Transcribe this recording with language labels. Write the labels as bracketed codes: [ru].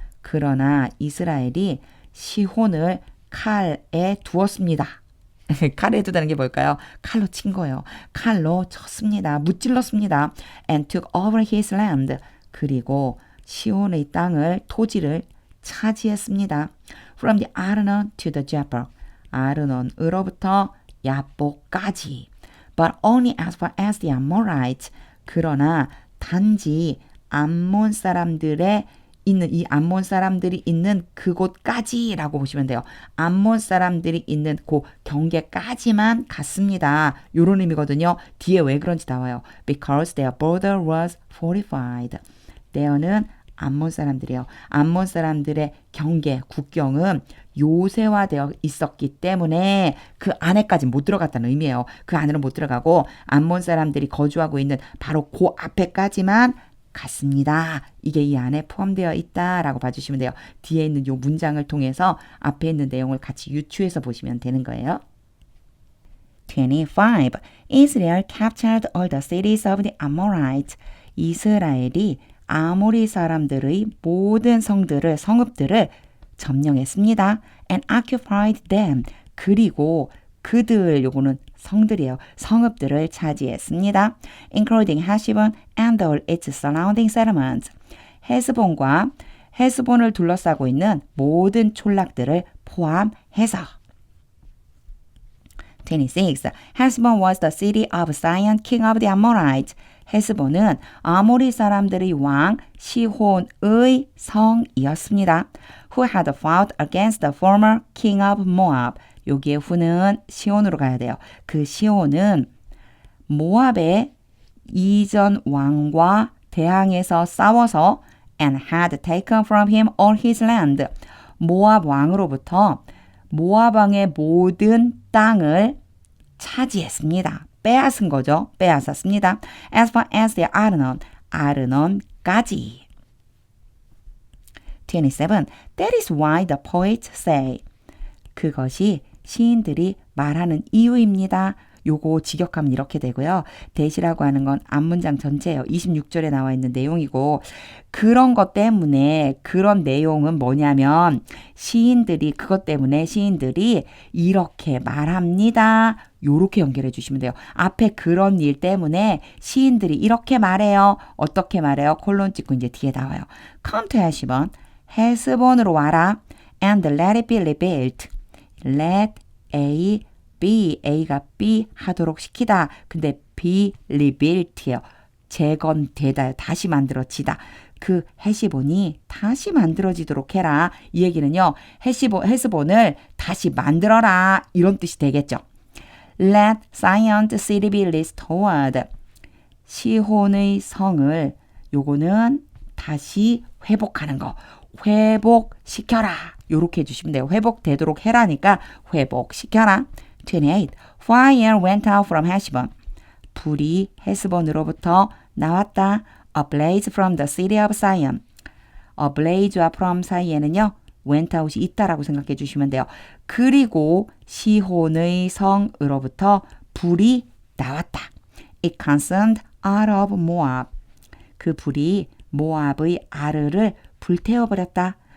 [ko] 그러나 이스라엘이 시혼을 칼에 두었습니다. 칼에 두다는 게 뭘까요? 칼로 친 거예요. 칼로 쳤습니다. 무찔렀습니다. [en] And took over his land. [ko] 그리고 시온의 땅을, 토지를 차지했습니다. [en] From the Arnon to the Jabbok. [ko] 아르논으로부터 야복까지. [en] But only as far as the Amorites. [ko] 그러나 단지 암몬 사람들의 있는 이 암몬 사람들이 있는 그곳까지라고 보시면 돼요. 암몬 사람들이 있는 그 경계까지만 갔습니다. 이런 의미거든요. 뒤에 왜 그런지 나와요. [en] Because their border was fortified. [ko] there는 암몬 사람들이에요. 암몬 사람들의 경계, 국경은 요새화되어 있었기 때문에 그 안에까지 못 들어갔다는 의미예요. 그 안으로 못 들어가고 암몬 사람들이 거주하고 있는 바로 그 앞에까지만 갔습니다. 이게 이 안에 포함되어 있다라고 봐주시면 돼요. 뒤에 있는 이 문장을 통해서 앞에 있는 내용을 같이 유추해서 보시면 되는 거예요. [en] 25. Israel captured all the cities of the Amorites. [ko] 이스라엘이 아모리 사람들의 모든 성읍들을 점령했습니다. [en] And occupied them. [ko] 그리고 그들, 요거는 성들이에요. 성읍들을 차지했습니다. [en] Including Heshbon and all its surrounding settlements. [ko] 헤스본과 헤스본을 둘러싸고 있는 모든 촌락들을 포함해서. [en] 26. Heshbon was the city of Sihon, king of the Amorites. [ko] 헤스본은 아모리 사람들의 왕 시혼의 성이었습니다. [en] Who had fought against the former king of Moab. [ko] 여기에 후는 시온으로 가야 돼요. 그 시온은 모압의 이전 왕과 대항해서 싸워서 [en] and had taken from him all his land. [ko] 모압 왕으로부터 모압 왕의 모든 땅을 차지했습니다. 빼앗은 거죠. 빼앗았습니다. [en] As far as the Arnon, [ko] 노바까지. [en] 27. That is why the poets say. [ko] 그것이 시인들이 말하는 이유입니다. 요거 직역하면 이렇게 되고요. that이라고 하는 건 앞문장 전체예요. 26절에 나와 있는 내용이고 그런 것 때문에 그런 내용은 뭐냐면 시인들이 그것 때문에 시인들이 이렇게 말합니다. 요렇게 연결해 주시면 돼요. 앞에 그런 일 때문에 시인들이 이렇게 말해요. 어떻게 말해요? 콜론 찍고 이제 뒤에 나와요. [en] come to 헤스본. [ko] 헤스본으로 와라. [en] and let it be rebuilt. [ko] let A B, A가 B 하도록 시키다. 근데 be rebuilt예요. 재건되다. 다시 만들어지다. 그 헤시본이 다시 만들어지도록 해라. 이 얘기는요. 헤스본을 다시 만들어라. 이런 뜻이 되겠죠. [en] Let Zion city be restored. [ko] 시혼의 성을 요거는 다시 회복하는 거. 회복시켜라. 요렇게 해주시면 돼요. 회복되도록 해라니까 회복시켜라. [en] 28. Fire went out from Heshbon. [ko] 불이 헤스본으로부터 나왔다. [en] A blaze from the city of Zion. A blaze와 from 사이에는요. [ko] went out이 있다라고 생각해 주시면 돼요. 그리고 시혼의 성으로부터 불이 나왔다. [en] It consumed Ar of Moab. [ko] 그 불이 모압의 아르를 불태워버렸다.